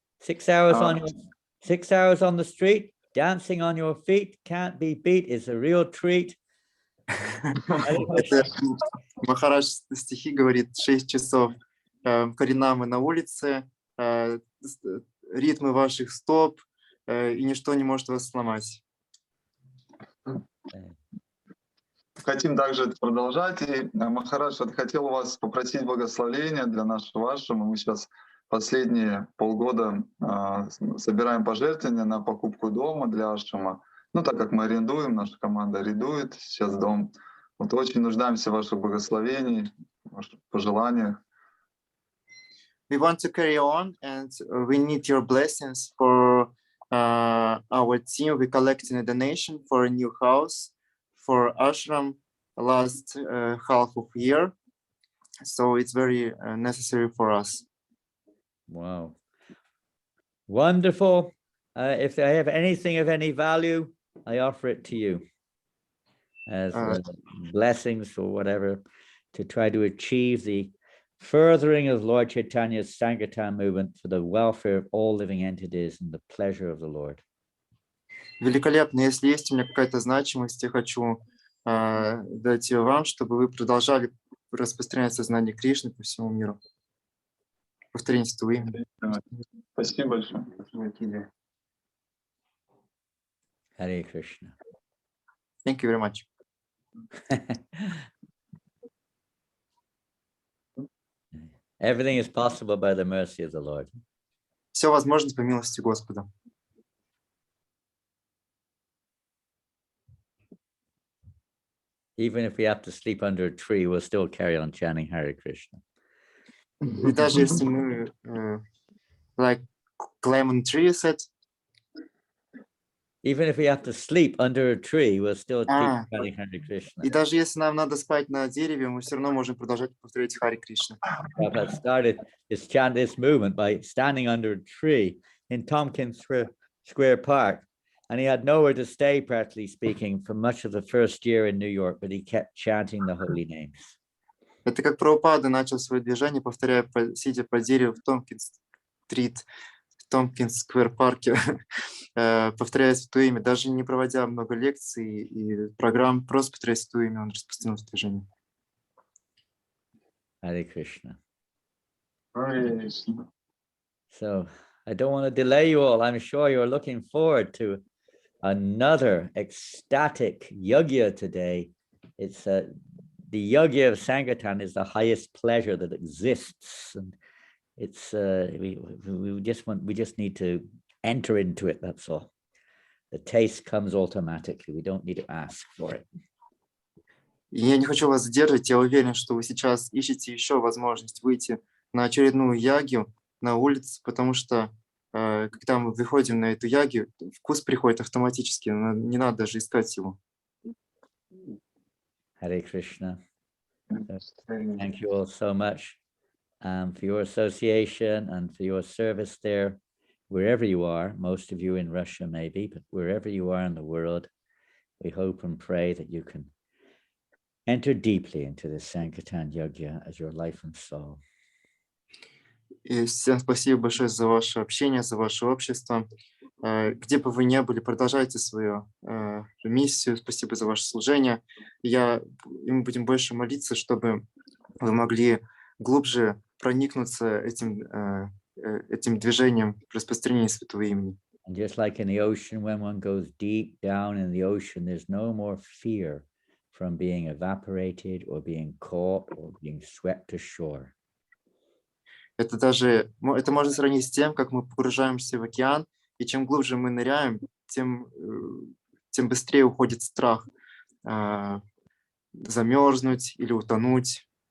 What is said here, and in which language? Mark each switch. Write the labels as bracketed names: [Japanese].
[English] 6 hours on 6 hours on the street, dancing on your feet, can't be beat, is a real treat. [Russian] Махарадж стихи говорит 6 часов Харинамы на улице, ритмы ваших стоп, и ничто не может вас сломать. Хотим также это продолжать. И, Махарадж, хотел у вас попросить благословения для нашего ашрама. Мы сейчас последние полгода собираем пожертвования на покупку дома для ашрама. Ну, так как мы арендуем, наша команда арендует сейчас дом. Вот очень нуждаемся в ваших благословениях, ваших пожеланиях. [English] We want to carry on, and we need your blessings for our team. We're collecting a donation for a new house for ashram last half of year, so it's very necessary for us. Wow. Wonderful. If I have anything of any value, I offer it to you as blessings or whatever to try to achieve the furthering of Lord Chaitanya's Sankirtan movement for the welfare of all living entities and the pleasure of the Lord. [Russian] Великолепно. Если есть у меня какая-то значимость, я хочу дать ее вам, чтобы вы продолжали распространять сознание Кришны по всему миру. Повторите это имя. Спасибо большое. [English] Hare Krishna. Thank you very much. Everything is possible by the mercy of the Lord. [Russian] Все возможно по милости Господа. [English] Even if we have to sleep under a tree, we'll still carry on chanting Hare Krishna. [Russian] И даже если мы [English] like climb tree set. Even if we have to sleep under a tree, we'll still keep chanting Hare Krishna. [Russian] И даже если нам надо спать на дереве, мы все равно можем продолжать повторять Харе Кришна. [English] Prabhupada started this movement by standing under a tree in Tompkins Square Park, and he had nowhere to stay, practically speaking, for much of the first year in New York, but he kept chanting the holy names. [Russian] Это как Прабхупада начал свое движение, повторяя, сидя под деревом в Томпкинс-стрит, в Томпкинс-сквер-парке, повторяя святое имя, даже не проводя много лекций и программ, просто повторяя святое имя, он распространил движение. [English] Hare Krishna. Hare Krishna. So I don't want to delay you all. I'm sure you're looking forward to another ecstatic yajna today. It's the yajna of Sankirtan is the highest pleasure that exists, and it's we just need to enter into it. That's all. The taste comes automatically. We don't need to ask for it. [Russian] Я не хочу вас задерживать. Я уверен, что вы сейчас ищете еще возможность выйти на очередную ягью на улицу, потому что когда мы выходим на эту ягью, вкус приходит автоматически. Не надо даже искать его. [English] Hare Krishna. Thank you all so much for your association and for your service there, wherever you are. Most of you in Russia maybe, but wherever you are in the world, we hope and pray that you can enter deeply into the Sankirtan Yajna as your life and soul. [Russian] И всем спасибо большое за ваше общение, за ваше общество. Где бы вы ни были, продолжайте свою миссию. Спасибо за ваше служение. И мы будем больше молиться, чтобы вы могли глубже проникнуться этим движением распространения святого имени. [English] And just like in the ocean, when one goes deep down in the ocean, there's no more fear from being evaporated or being caught or being swept ashore. [Russian] Это можно сравнить с тем, как мы погружаемся в океан, и чем глубже мы ныряем, тем быстрее уходит страх замерзнуть или утонуть.